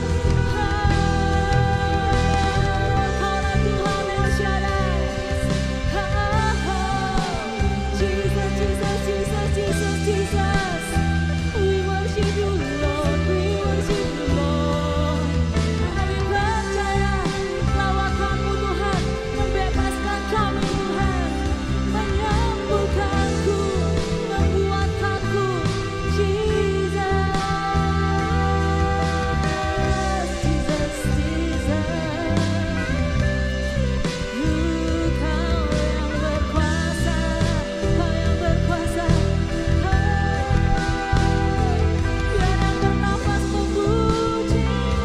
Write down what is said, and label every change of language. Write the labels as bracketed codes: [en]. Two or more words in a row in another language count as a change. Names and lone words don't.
[id] Karena Tuhan El Shaddai. [en] Jesus, Jesus, Jesus, Jesus, Jesus. We worship you, Lord. We worship you, Lord. [id] Kami percaya lawakanmu Tuhan, membebaskan kami Tuhan, menyembuhkanku, menguatkanku. [en] Jesus, Jesus, Jesus. [id] Kau yang berkuasa, Kau yang berkuasa. Biar yang bernafas memuji-Mu.